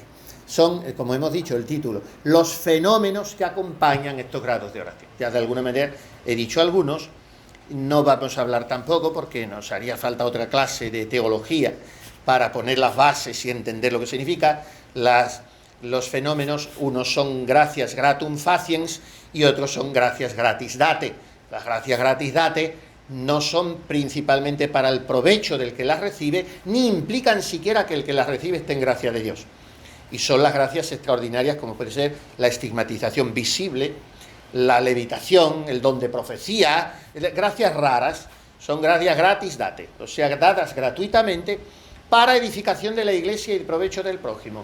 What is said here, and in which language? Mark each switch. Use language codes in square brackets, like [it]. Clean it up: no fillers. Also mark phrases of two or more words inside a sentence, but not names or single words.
[es] Son, como hemos dicho, el título, los fenómenos que acompañan estos grados de oración. Ya de alguna manera he dicho algunos. No vamos a hablar tampoco, porque nos haría falta otra clase de teología para poner las bases y entender lo que significa. Los fenómenos, unos son [la] gratias gratum faciens [es] y otros son [la] gratias gratis date. [es] Las [la] gratias gratis date [es] no son principalmente para el provecho del que las recibe, ni implican siquiera que el que las recibe esté en gracia de Dios. Y son las gracias extraordinarias, como puede ser la estigmatización visible, la levitación, el don de profecía, gracias raras, son gracias [la] gratis date, [es] o sea, dadas gratuitamente para edificación de la Iglesia y el provecho del prójimo.